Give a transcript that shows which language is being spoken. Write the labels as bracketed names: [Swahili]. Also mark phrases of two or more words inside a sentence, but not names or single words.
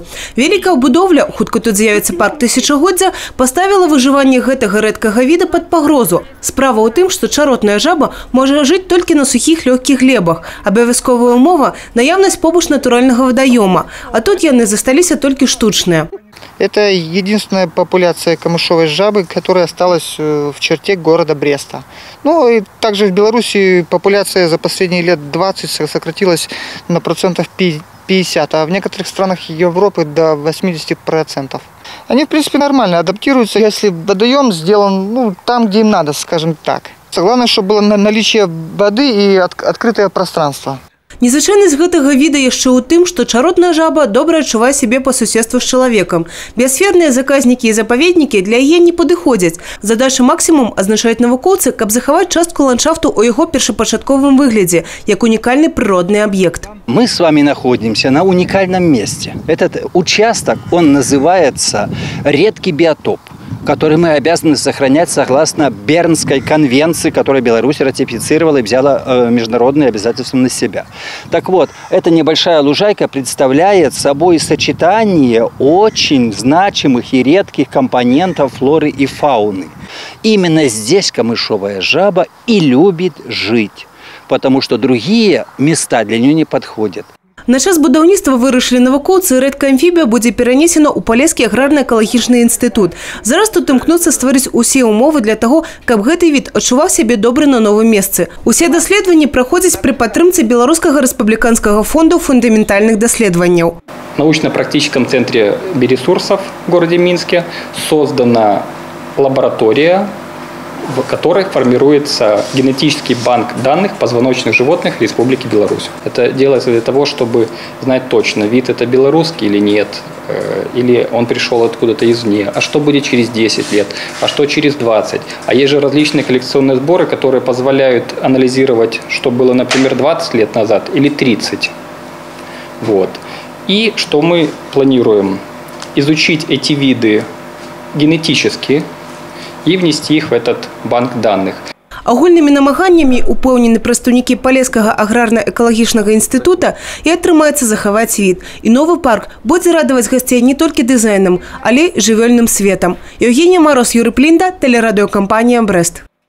[Belarusian] Вялікая будоўля, хутка тут з'явіцца парк тысячагоддзя, паставіла выжыванне гэтага рэдкага віда пад пагрозу. Справа ў тым, што чаротная жаба можа жыць толькі на сухіх лёгкіх глебах. Абавязковая умова – наяўнасць побач натуральнага вадаёма, а тут яны засталіся толькі штучныя. [Russian] Это единственная популяция камышовой жабы, которая осталась в черте города Бреста. Ну и также в Беларуси популяция за последние лет 20 сократилась на процентов 50, а в некоторых странах Европы до 80%. Они, в принципе, нормально адаптируются, если водоем сделан там, где им надо, скажем так. Главное, чтобы было наличие воды и открытое пространство. [Belarusian] Незвычайнасць гэтага віда яшчэ ў тым, што чаротная жаба добра адчувае сябе па суседству з чалавекам. Біасферныя заказнікі і запаведнікі для яе не падыходзяць. Задача максімум азначаюць навукоўцы, каб захаваць частку ландшафту ў яго першапачатковым выглядзе, як унікальны прыродны аб'ект. [Russian] Мы с вами находимся на уникальном месте. Этот участок, он называется редкий биотоп, который мы обязаны сохранять согласно Бернской конвенции, которую Беларусь ратифицировала и взяла международные обязательства на себя. Так вот, эта небольшая лужайка представляет собой сочетание очень значимых и редких компонентов флоры и фауны. Именно здесь камышовая жаба и любит жить, потому что другие места для нее не подходят. [Belarusian] На час будаўніцтва вырашылі навукоўцы, рэдкая амфібія будзе перанесена ў Палескі аграрна-экалагічны інстытут. Зараз тут імкнуцца стварыць усе умовы для таго, каб гэты від адчуваў сябе добра на новым месцы. Усе даследаванні праходзяць пры падтрымцы Беларускага рэспубліканскага фонду фундаментальных даследаванняў. [Russian] В научно-практическом центре Бересурсов в городе Минске создана лаборатория, в которой формируется генетический банк данных позвоночных животных Республики Беларусь. Это делается для того, чтобы знать точно, вид это белорусский или нет, или он пришел откуда-то извне, а что будет через 10 лет, а что через 20. А есть же различные коллекционные сборы, которые позволяют анализировать, что было, например, 20 лет назад или 30. Вот. И что мы планируем? Изучить эти виды генетически, и внести их в этот банк данных. [Belarusian] Агульнымі намаганнямі упэўнены прадстаўнікі Палескага аграрна-экалагічнага інстытута і атрымаецца захаваць від. І новы парк будзе радаваць гасцей не толькі дызайнам, але і жывёльным светам. [Russian] Евгения Мороз, Юрий Плинда, телерадиокомпания «Брест».